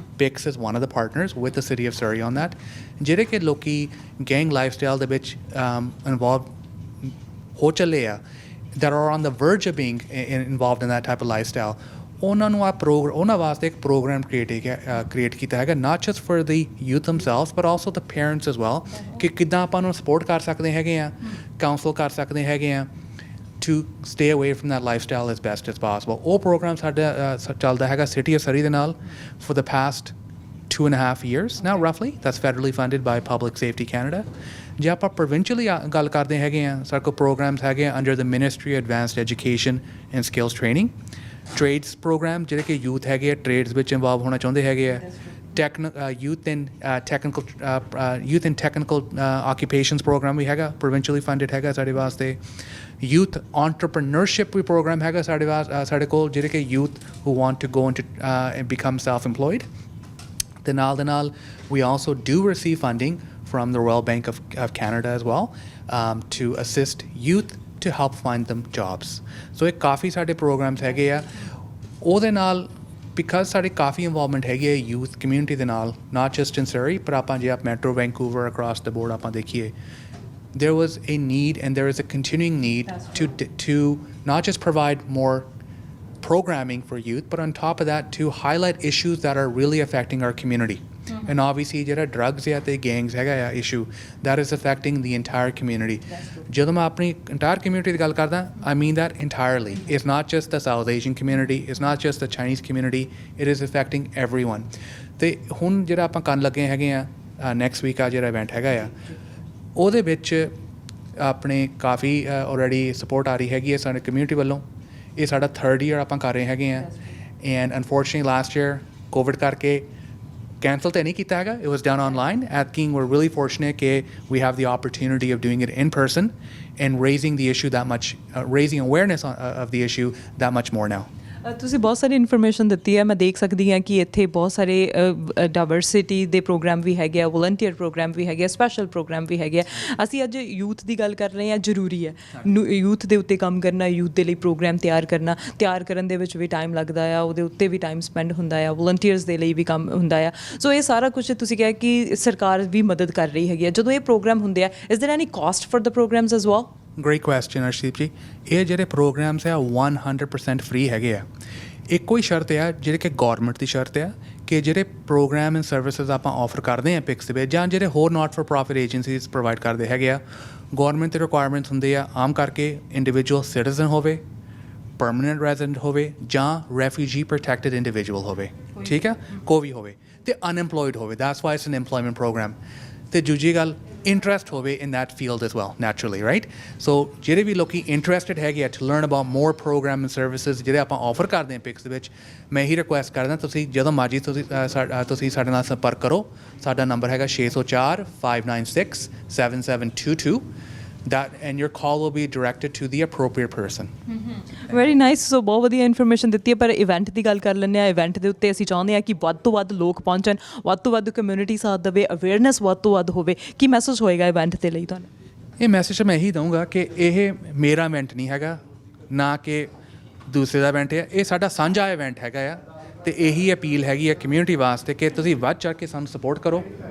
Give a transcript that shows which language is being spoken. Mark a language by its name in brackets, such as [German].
[English] PICS is one of the partners with the city of Surrey on that, [Punjabi] ਜਿਹੜੇ ਕਿ ਲੋਕੀ gang life style ਦੇ ਵਿੱਚ involve ਹੋ ਚੱਲੇ ਆ, [English] that are on the verge of being involved in that type of lifestyle, [Punjabi] ਉਹਨਾਂ ਨੂੰ ਉਹਨਾਂ ਵਾਸਤੇ ਇੱਕ ਪ੍ਰੋਗਰਾਮ ਕ੍ਰੀਏਟ ਕੀਤਾ ਹੈਗਾ, [English] not just for the youth themselves but also the parents as well, [Punjabi] ਕਿ ਕਿੱਦਾਂ ਆਪਾਂ ਨੂੰ ਸਪੋਰਟ ਕਰ ਸਕਦੇ ਹੈਗੇ ਆ, [English] Counsel ਕਰ ਸਕਦੇ ਹੈਗੇ ਆ to stay away from that lifestyle as best as possible. [Punjabi] ਉਹ ਪ੍ਰੋਗਰਾਮ ਸਾਡਾ ਚੱਲਦਾ ਹੈਗਾ ਸਿਟੀ ਆਫ ਸਰੀ ਦੇ ਨਾਲ [English] for the past 2.5 years now roughly. That's federally funded by Public Safety Canada. [Punjabi] ਜੇ ਆਪਾਂ ਪ੍ਰੋਵਿੰਸ਼ੀਅਲੀ ਗੱਲ ਕਰਦੇ ਹੈਗੇ ਆ, ਸਾਡੇ ਕੋਲ ਪ੍ਰੋਗਰਾਮਸ ਹੈਗੇ ਆ [English] Under the ministry advanced education and skills training. [Punjabi] Trades programme ਜਿਹੜੇ ਕਿ ਯੂਥ ਹੈਗੇ ਆ ਟ੍ਰੇਡਸ ਵਿੱਚ ਇਨਵੋਲਵ ਹੋਣਾ ਚਾਹੁੰਦੇ ਹੈਗੇ ਆ। [English] youth in technical occupations program ਵੀ ਹੈਗਾ, provincially funded [Punjabi] ਹੈਗਾ ਸਾਡੇ ਵਾਸਤੇ। [English] youth entrepreneurship ਵੀ program [Punjabi] ਹੈਗਾ ਸਾਡੇ ਕੋਲ, ਜਿਹੜੇ ਕਿ [English] youth who want to go into and become self-employed। [Punjabi] ਤੇ ਨਾਲ [English] we also do receive funding from the Royal Bank of Canada as well, to assist youth to help find them jobs. [Punjabi] So ਇਹ ਕਾਫੀ ਸਾਡੇ programs ਹੈਗੇ ਆ। [English] ਉਹਦੇ ਨਾਲ because [Punjabi] ਸਾਡੀ ਕਾਫੀ involvement ਹੈਗੀ ਹੈ ਯੂਥ ਕਮਿਊਨਿਟੀ ਦੇ ਨਾਲ, [English] not just in Surrey [Punjabi] ਪਰ ਆਪਾਂ ਜੇ ਮੈਟਰੋ ਵੈਂਕੂਵਰ ਅਕ੍ਰੋਸ ਦ ਬੋਰਡ ਆਪਾਂ ਦੇਖੀਏ, [English] there was a need and there is a continuing need to not just provide more programming for youth, but on top of that to highlight issues that are really affecting our community. And obviously ਜਿਹੜਾ drugs ਹੈ ਤੇ gangs ਹੈਗਾ ਆ issue that is affecting the entire community. [Punjabi] ਜਦੋਂ ਮੈਂ ਆਪਣੀ entire community ਦੀ ਗੱਲ ਕਰਦਾ, [English] I mean that entirely. It's not just the South Asian community, it's not just the Chinese community, it is affecting everyone. [Punjabi] ਤੇ ਹੁਣ ਜਿਹੜਾ ਆਪਾਂ ਕਰਨ ਲੱਗੇ ਹੈਗੇ ਆ next week ਆ ਜਿਹੜਾ event ਹੈਗਾ ਆ, ਉਹਦੇ ਵਿੱਚ ਆਪਣੇ ਕਾਫੀ already support ਆ ਰਹੀ ਹੈਗੀ ਹੈ ਸਾਡੇ community ਵੱਲੋਂ। ਇਹ ਸਾਡਾ 3rd year ਆਪਾਂ ਕਰ ਰਹੇ ਹੈਗੇ ਆ, [English] and unfortunately last year [Punjabi] COVID ਕਰਕੇ cancel ਤਾਂ ਨਹੀਂ ਕੀਤਾ ਹੈਗਾ, [English] it was done online. At King, we're really fortunate that we have the opportunity of doing it in person and raising the issue that much, raising awareness of the issue that much more now. [Punjabi] ਤੁਸੀਂ ਬਹੁਤ ਸਾਰੀ information ਦਿੱਤੀ ਹੈ। ਮੈਂ ਦੇਖ ਸਕਦੀ ਹਾਂ ਕਿ ਇੱਥੇ ਬਹੁਤ ਸਾਰੇ ਡਾਇਵਰਸਿਟੀ ਦੇ ਪ੍ਰੋਗਰਾਮ ਵੀ ਹੈਗੇ ਆ, ਵੋਲੰਟੀਅਰ ਪ੍ਰੋਗਰਾਮ ਵੀ ਹੈਗੇ ਆ, ਸਪੈਸ਼ਲ ਪ੍ਰੋਗਰਾਮ ਵੀ ਹੈਗੇ ਆ। ਅਸੀਂ ਅੱਜ ਯੂਥ ਦੀ ਗੱਲ ਕਰ ਰਹੇ ਹਾਂ। ਜ਼ਰੂਰੀ ਹੈ ਯੂਥ ਦੇ ਉੱਤੇ ਕੰਮ ਕਰਨਾ, ਯੂਥ ਦੇ ਲਈ ਪ੍ਰੋਗਰਾਮ ਤਿਆਰ ਕਰਨ ਦੇ ਵਿੱਚ ਵੀ ਟਾਈਮ ਲੱਗਦਾ ਆ, ਉਹਦੇ ਉੱਤੇ ਵੀ ਟਾਈਮ ਸਪੈਂਡ ਹੁੰਦਾ ਆ, ਵੋਲੰਟੀਅਰਸ ਦੇ ਲਈ ਵੀ ਕੰਮ ਹੁੰਦਾ ਆ। ਸੋ ਇਹ ਸਾਰਾ ਕੁਝ ਤੁਸੀਂ ਕਿਹਾ ਕਿ ਸਰਕਾਰ ਵੀ ਮਦਦ ਕਰ ਰਹੀ ਹੈਗੀ ਆ। ਜਦੋਂ ਇਹ ਪ੍ਰੋਗਰਾਮ ਹੁੰਦੇ ਆ, [English] Is there any cost for the programs as well? [Punjabi] Great question, Arshdeep ਜੀ। ਇਹ ਜਿਹੜੇ ਪ੍ਰੋਗਰਾਮਸ ਆ 100% ਫ੍ਰੀ ਹੈਗੇ ਆ। ਇੱਕੋ ਹੀ ਸ਼ਰਤ ਆ ਜਿਹੜੇ ਕਿ ਗੌਰਮੈਂਟ ਦੀ ਸ਼ਰਤ ਆ ਕਿ ਜਿਹੜੇ ਪ੍ਰੋਗਰਾਮ ਐਂਡ ਸਰਵਿਸਿਜ਼ ਆਪਾਂ ਆਫਰ ਕਰਦੇ ਹਾਂ ਪਿਕਸ ਦੇ ਵਿੱਚ, ਜਾਂ ਜਿਹੜੇ ਹੋਰ not for profit agencies provide ਕਰਦੇ ਹੈਗੇ ਆ, ਗੌਰਮੈਂਟ ਦੇ ਰਿਕੁਆਇਰਮੈਂਟਸ ਹੁੰਦੇ ਆ ਆਮ ਕਰਕੇ ਇੰਡੀਵਿਜੂਅਲ ਸਿਟੀਜ਼ਨ ਹੋਵੇ, ਪਰਮਾਨੈਂਟ ਰੈਜ਼ੀਡੈਂਟ ਹੋਵੇ, ਜਾਂ ਰੈਫਿਊਜੀ ਪ੍ਰੋਟੈਕਟਡ ਇੰਡੀਵਿਜੂਅਲ ਹੋਵੇ, ਠੀਕ ਆ, ਕੋਈ ਵੀ ਹੋਵੇ, ਅਤੇ ਅਨਐਮਪਲੋਇਡ ਹੋਵੇ। [English] That's why it's an employment program. [Punjabi] ਅਤੇ ਦੂਜੀ ਗੱਲ, [English] interest ਹੋਵੇ in that field as well, naturally, right? [Punjabi] So ਜਿਹੜੇ ਵੀ ਲੋਕੀ interested ਹੈਗੇ ਆ [English] to learn about more program and services [Punjabi] ਜਿਹੜੇ ਆਪਾਂ offer ਕਰਦੇ ਹਾਂ ਪਿਕਸ ਦੇ ਵਿੱਚ, ਮੈਂ ਇਹੀ ਰਿਕੁਐਸਟ ਕਰਦਾ ਤੁਸੀਂ ਜਦੋਂ ਮਰਜ਼ੀ ਤੁਸੀਂ ਸਾਡੇ ਨਾਲ ਸੰਪਰਕ ਕਰੋ। ਸਾਡਾ ਨੰਬਰ ਹੈਗਾ [English] 604 596 7722, and your call will be directed to the appropriate person. Very nice. [Punjabi] ਸੋ ਬਹੁਤ ਵਧੀਆ ਇਨਫੋਰਮੇਸ਼ਨ ਦਿੱਤੀ ਹੈ। ਪਰ ਇਵੈਂਟ ਦੀ ਗੱਲ ਕਰ ਲੈਂਦੇ ਹਾਂ। ਇਵੈਂਟ ਦੇ ਉੱਤੇ ਅਸੀਂ ਚਾਹੁੰਦੇ ਹਾਂ ਕਿ ਵੱਧ ਤੋਂ ਵੱਧ ਲੋਕ ਪਹੁੰਚਣ, ਵੱਧ ਤੋਂ ਵੱਧ ਕਮਿਊਨਿਟੀ ਸਾਥ ਦੇਵੇ, ਅਵੇਅਰਨੈਸ ਵੱਧ ਤੋਂ ਵੱਧ ਹੋਵੇ। ਕੀ ਮੈਸੇਜ ਹੋਏਗਾ ਇਵੈਂਟ ਦੇ ਲਈ ਤੁਹਾਨੂੰ? ਇਹ ਮੈਸੇਜ ਮੈਂ ਇਹੀ ਦਊਂਗਾ ਕਿ ਇਹ ਮੇਰਾ ਇਵੈਂਟ ਨਹੀਂ ਹੈਗਾ, ਨਾ ਕਿ ਦੂਸਰੇ ਦਾ ਇਵੈਂਟ ਹੈ, ਇਹ ਸਾਡਾ ਸਾਂਝਾ ਇਵੈਂਟ ਹੈਗਾ ਆ। ਅਤੇ ਇਹੀ ਅਪੀਲ ਹੈਗੀ ਹੈ ਕਮਿਊਨਿਟੀ ਵਾਸਤੇ ਕਿ ਤੁਸੀਂ ਵੱਧ ਚੜ੍ਹ ਕੇ ਸਾਨੂੰ ਸਪੋਰਟ ਕਰੋ।